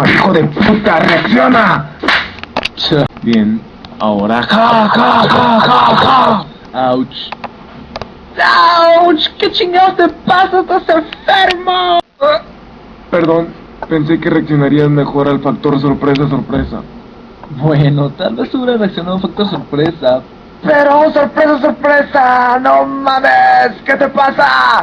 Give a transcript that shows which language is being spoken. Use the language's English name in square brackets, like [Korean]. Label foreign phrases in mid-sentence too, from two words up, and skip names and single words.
[Spanish] ¡Hijo de puta! ¡Reacciona! Bien, ahora ja, ja, ja, ja, ja. ¡Auch! ¡Auch! ¿Qué chingados te pasa? ¡Estás enfermo! Perdón, pensé que reaccionarías mejor al factor sorpresa, sorpresa. Bueno, tal vez hubiera reaccionado un factor sorpresa. Pero sorpresa, sorpresa, no mames, ¿qué te pasa?